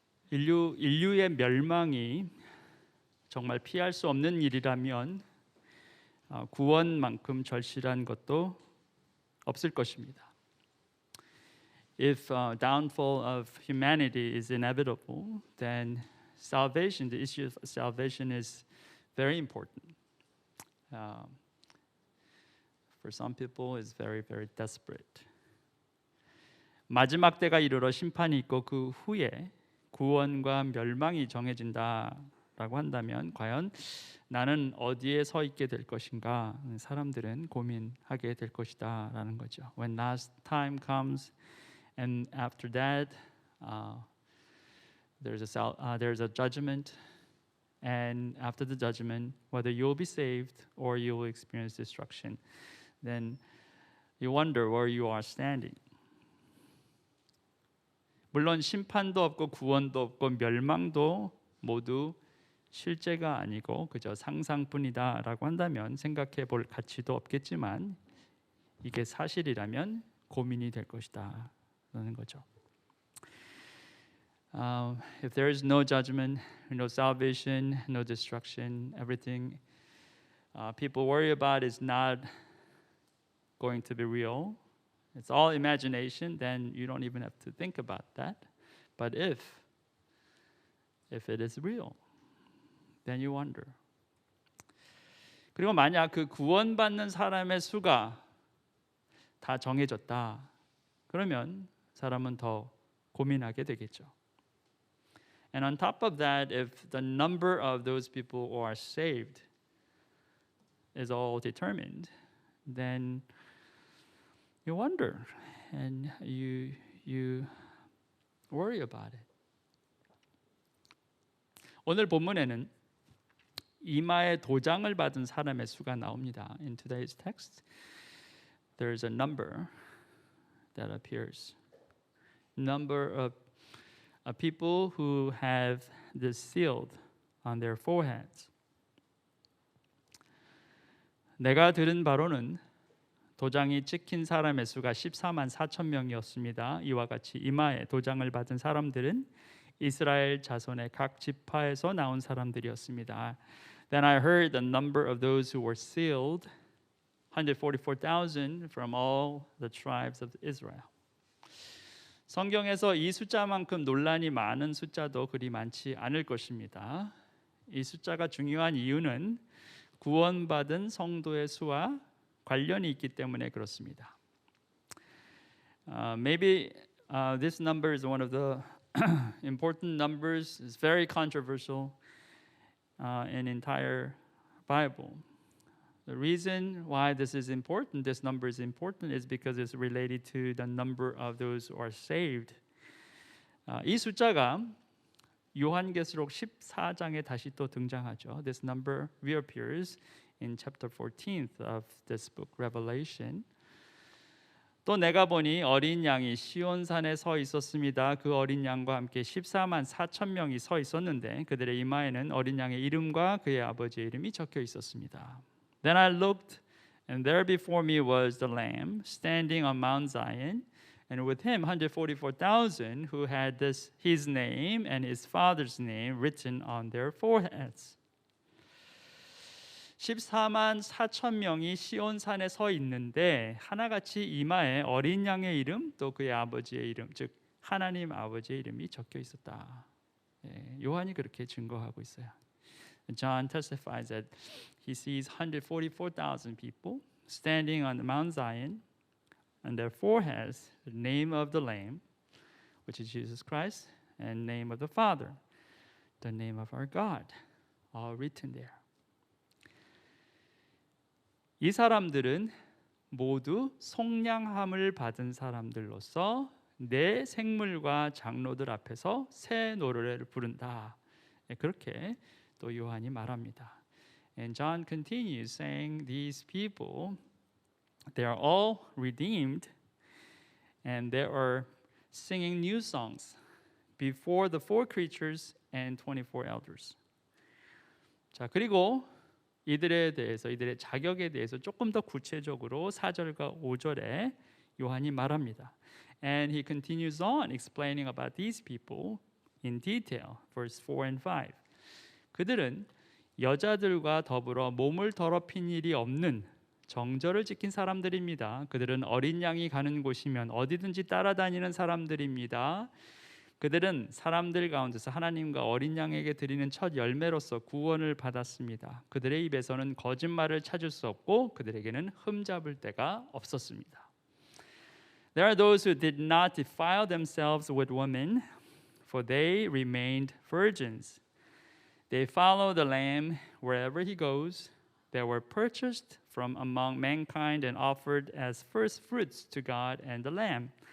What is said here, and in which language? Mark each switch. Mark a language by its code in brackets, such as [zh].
[ko] 인류의 멸망이 정말 피할 수 없는 일이라면 구원만큼 절실한 것도 없을 것입니다. [en] If downfall of humanity is inevitable, then salvation, the issue of salvation is very important. For some people, it's very, very desperate. [ko] 마지막 때가 이르러 심판이 있고 그 후에 구원과 멸망이 정해진다라고 한다면 과연 나는 어디에 서 있게 될 것인가? 사람들은 고민하게 될 것이다라는 거죠. [en] When last time comes, and after that, there's a judgment, and after the judgment, whether you will be saved or you will experience destruction, then you wonder where you are standing. [ko] 물론 심판도 없고 구원도 없고 멸망도 모두 실제가 아니고 그저 상상뿐이다라고 한다면 생각해 볼 가치도 없겠지만 이게 사실이라면 고민이 될 것이다 라는 거죠. [en] If there is no judgment, no salvation, no destruction, everything people worry about is not going to be real. It's all imagination, then you don't even have to think about that. But if it is real, then you wonder. [ko] 그리고 만약 그 구원받는 사람의 수가 다 정해졌다. 그러면 사람은 더 고민하게 되겠죠. [en] And on top of that, if the number of those people who are saved is all determined, then you wonder and you worry about it. [ko] 오늘 본문에는 이마에 도장을 받은 사람의 수가 나옵니다. [en] In today's text, there is a number that appears. Number of people who have this sealed on their foreheads. [ko] 내가 들은 바로는 도장이 찍힌 사람의 수가 14만 4천 명이었습니다. 이와 같이 이마에 도장을 받은 사람들은 이스라엘 자손의 각 지파에서 나온 사람들이었습니다. [en] Then I heard the number of those who were sealed, 144,000 from all the tribes of Israel. [ko] 성경에서 이 숫자만큼 논란이 많은 숫자도 그리 많지 않을 것입니다. 이 숫자가 중요한 이유는 구원받은 성도의 수와 관련이 있기 때문에 그렇습니다. [en] Maybe this number is one of the important numbers. It's very controversial in entire Bible. The reason why this number is important, is because it's related to the number of those who are saved. [ko] 이 숫자가 요한계시록 14장에 다시 또 등장하죠. [en] This number reappears in chapter 14th of this book, Revelation. [ko] 또 내가 보니 어린 양이 시온산에 서 있었습니다. 그 어린 양과 함께 14만 4천 명이 서 있었는데 그들의 이마에는 어린 양의 이름과 그의 아버지의 이름이 적혀 있었습니다. [en] Then I looked, and there before me was the Lamb standing on Mount Zion, and with him 144,000 who had his name and his father's name written on their foreheads. [ko] 14만 4천 명이 시온산에 서 있는데 하나같이 이마에 어린 양의 이름 또 그의 아버지의 이름, 즉 하나님 아버지의 이름이 적혀 있었다. 요한이 그렇게 증거하고 있어요. [en] John testifies that he sees 144,000 people standing on the Mount Zion, on their foreheads the name of the Lamb, which is Jesus Christ, and name of the Father, the name of our God, all written there. [ko] 이 사람들은 모두 속량함을 받은 사람들로서 내 생물과 장로들 앞에서 새 노래를 부른다. 그렇게 또 요한이 말합니다. [en] And John continues saying these people, they are all redeemed and they are singing new songs before the four creatures and 24 elders. [ko] 자, 그리고 이들에 대해서, 이들의 자격에 대해서 조금 더 구체적으로 4절과 5절에 요한이 말합니다. [en] And he continues on explaining about these people in detail. Verse 4 and 5. [ko] 그들은 여자들과 더불어 몸을 더럽힌 일이 없는 정절을 지킨 사람들입니다. 그들은 어린 양이 가는 곳이면 어디든지 따라다니는 사람들입니다. 그들은 사람들 가운데서 하나님과 어린 양에게 드리는 첫 열매로서 구원을 받았습니다. 그들의 입에서는 거짓말을 찾을 수 없고 그들에게는 흠잡을 데가 없었습니다. [en] There are those who did not defile themselves with women, for they remained virgins. They follow the Lamb wherever he goes. They were purchased from among mankind and offered as first fruits to God and the Lamb.